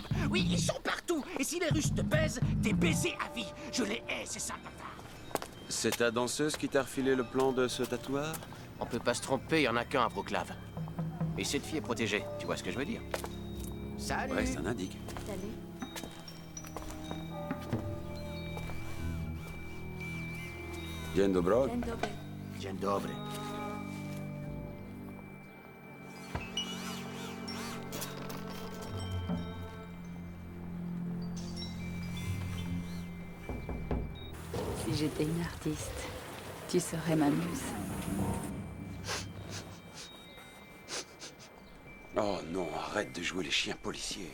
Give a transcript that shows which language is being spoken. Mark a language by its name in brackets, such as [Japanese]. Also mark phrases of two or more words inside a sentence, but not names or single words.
[French] Oui, ils sont partout. Et si les Russes te baisent, t'es baisé à vie. Je les hais, c'est ça, papa. C'est ta danseuse qui t'a refilé le plan de ce tatouage? On peut pas se tromper, y en a qu'un à Wroclaw. Et cette fille est protégée, tu vois ce que je veux dire? Salut. Ouais, c'est un indique. Salut. [Polish] Dzień dobry. Dzień dobry. Dzień dobry. [French] Si j'étais une artiste, tu serais ma muse. Oh non, arrête de jouer les chiens policiers.